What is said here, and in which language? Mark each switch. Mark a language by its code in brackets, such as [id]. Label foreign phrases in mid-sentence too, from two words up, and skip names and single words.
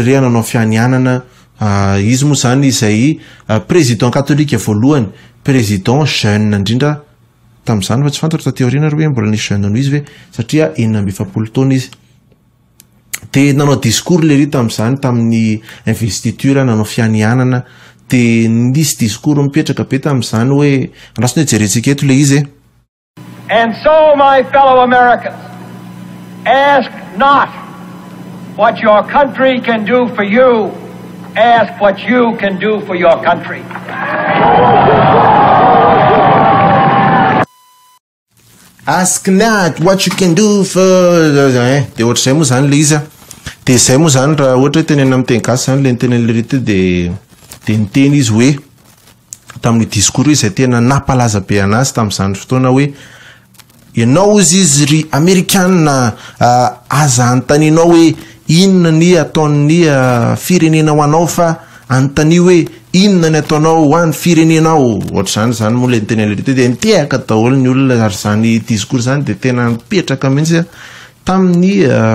[mg] ry nanao fianianana izy moa zany izay président katolika voalohany [fr] président jeune [mg] indrindra tamin'izany fa tsy fantatra taty aoriana hoe mbola nisy jeune noho izy ve satria 97 taona izy de nanao discours lery tamin'izany tamin'ny investiture nanao fianianana de nisy discours mipetraka be tamin'izany hoe andrasony hoe jerentsika eto le izy [en] And so my fellow Americans, ask not what your country can do for you, ask what you can do for your country. Ask not what you can do for [mg] de ohatra zay moa zany le izy de zay moa zany raha ohatra hoe tenena amin'ny teny gasy zany le nitenen'le rety de niteny izy hoe tamin'ny discours izay tena nampalaza be anazy tamin'izany fotoana hoe ianao izy ry Amerikana aza antaninao hoe inona ny ataon'ny firenena ho anao fa anotany hoe inona ny ataonao ho an'ny firenenao ohatr'izany zany moa le niteny lery de nitehaka daholo ny olona ary zany discours zany de tena mipetraka mihitsy tamin'ny